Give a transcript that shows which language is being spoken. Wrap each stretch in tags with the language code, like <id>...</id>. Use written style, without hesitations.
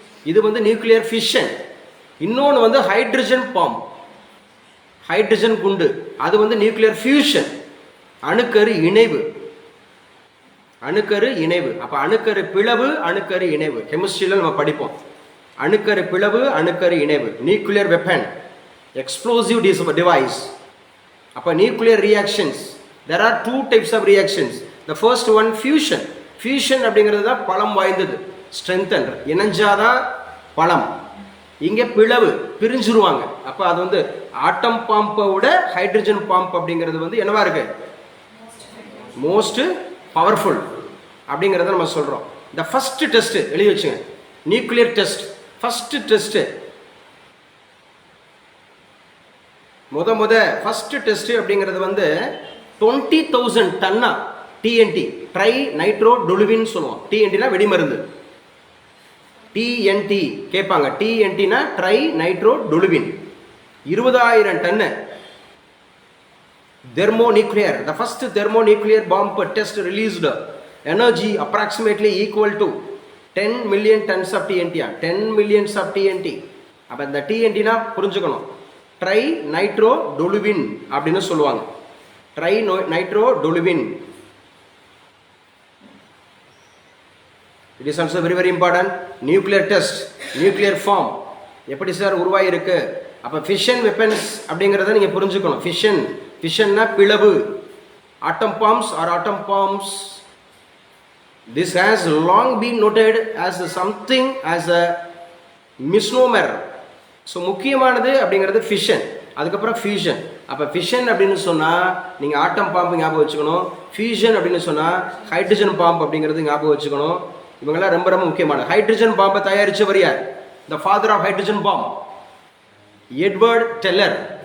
<ta>இது வந்து nuclear fission. இன்னொன்று வந்து ஹைட்ரஜன் பாம்ப், ஹைட்ரஜன் குண்டு. அது வந்து நியூக்ளியர் ஃபியூஷன், அணுக்கரு இணைவு. அணுக்கரு இணைவு. அப்போ அணுக்கரு பிளவு, அணுக்கரு இணைவு கெமிஸ்ட்ரியில் நம்ம படிப்போம். அணுக்கரு பிளவு, அணுக்கரு இணைவு, நியூக்ளியர் வெப்பன், எக்ஸ்ப்ளோசிவ் டிவைஸ்.</ta> <en>அப்போ nuclear reactions, there are 2 types of reactions. The first one fusion.</en> <ta>Fusion அப்படிங்கிறது தான் பலம் வாய்ந்தது, strengthen, இணைஞ்சாதான் பலம். இங்கே பிளவு, பிரிஞ்சிருவாங்க. அப்போ அது வந்து ஆட்டம் பாம்பை விட ஹைட்ரஜன் பாம்ப் அப்படிங்கிறது வந்து என்னவா இருக்கு,</ta> <en>most powerful</en> <ta>அப்படிங்கிறத நம்ம சொல்கிறோம். இந்த ஃபர்ஸ்ட் டெஸ்ட் எழுதி வச்சுங்க, nuclear test. First test first test அப்படிங்கிறது வந்து 20,000 டன்னா டிஎன்டி, ட்ரை நைட்ரோ டொலுவின் சொல்லுவோம். டிஎன்டினா வெடிமருந்து, டிஎன்டி கேட்பாங்க. டிஎன்டினா try nitro toluene, 20,000 ton.</ta> <en>thermonuclear, the first thermonuclear bomb test released energy approximately equal to 10 million tons of TNT. 10 millions of TNT.</en> <ta>அப்போ இந்த டிஎன்டினா புரிஞ்சுக்கணும், try nitro toluene அப்படின்னு சொல்லுவாங்க. Try nitro toluene.</ta> <en>It is also very very important. Nuclear test, nuclear form</en> <ta>எப்படி sir உருவாயிருக்கு. அப்போ fission weapons அப்படிங்கிறத நீங்கள் புரிஞ்சுக்கணும். ஃபிஷன்னா பிளவு.</ta> <en>Atom bombs or atom bombs, this has long been noted as something as a misnomer.</en> <ta>So முக்கியமானது அப்படிங்கிறது fission, அதுக்கப்புறம் ஃபியூஷன். அப்போ ஃபிஷன் அப்படின்னு சொன்னால் நீங்கள் ஆட்டம் பாம்பு ஞாபகம் வச்சுக்கணும். ஃபியூஷன் அப்படின்னு சொன்னால் ஹைட்ரஜன் பாம்பு அப்படிங்கிறது ஞாபகம் வச்சுக்கணும். இவங்கெல்லாம் ரொம்ப ரொம்ப முக்கியமான. ஹைட்ரஜன் பாம்பை தயாரித்தவர் யார்?</ta> <en>the father of hydrogen bomb,</en> <ta>Edward teller.</ta>